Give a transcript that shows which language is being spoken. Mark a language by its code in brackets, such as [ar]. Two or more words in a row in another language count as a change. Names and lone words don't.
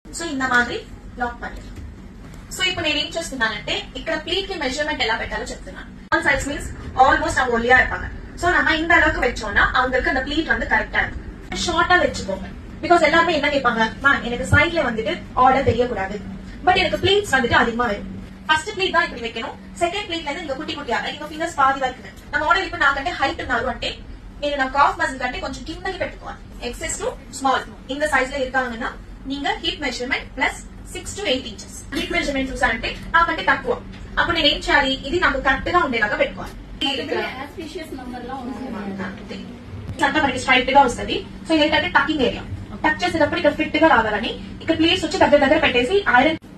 [te] సో ఇంత మాదిరి లాక్ பண்ணிடலாம். సో ఇప్పుడు నేను ఏం చేస్తున్నానంటే ఇక్కడ ప్లీట్ కి மெஷர்மென்ட் ఎలా పెట్టాలో చెప్తున్నాను. [en] all size means almost [ta] அவங்க ஒல்லியா இருப்பாங்க. சோ நம்ம இந்த அளவுக்கு வெச்சோம்னா அவங்களுக்கு அந்த ப்ளீட் வந்து கரெக்ட்டா இருக்கும். ஷார்ட்டா வெச்சுக்கோங்க. பிகாஸ் எல்லாரும் என்ன கேட்பாங்க, மேம் எனக்கு சைடுல வந்துட்டு ஆர்டர் தெரிய கூடாது, பட் எனக்கு ப்ளீட்ஸ் வந்துட்டு அதிகமா வரும். [en] first pleat [ta] தான் இப்படி வைக்கணும். செகண்ட் ப்ளீட்ல இருந்து இங்க குட்டி குட்டியா இங்க ஃபிங்கர்ஸ் பாதி வரைக்கும் நம்ம ஆர்டர் இப்ப [te] నాకంటే హైట్ ఉన్నారు అంటే నేను నా కాఫ్ మజిల్ కంటే కొంచెం కిందకి పెట్టుకోవాలి. [en] XS to small [te] இந்த సైజ్ లో [ta] இருக்காங்கன்னா நீங்க ஹிப் மெஷர்மென்ட் [en] plus 6 to 8 inches hip measurement [te] చూసారంటే నాకంటే తక్కువ. అప్పుడు నేను ఏం చేయాలి, ఇది నాకు కరెక్ట్ గా ఉండేలాగా పెట్టుకోవాలి. అంతా మనకి స్ట్రైట్ గా వస్తుంది. సో ఏంటంటే [en] tucking area [te] టచ్ చేసేటప్పుడు ఇక్కడ ఫిట్ గా రావాలని ఇక్కడ ప్లేస్ వచ్చి దగ్గర దగ్గర పెట్టేసి ఐరన్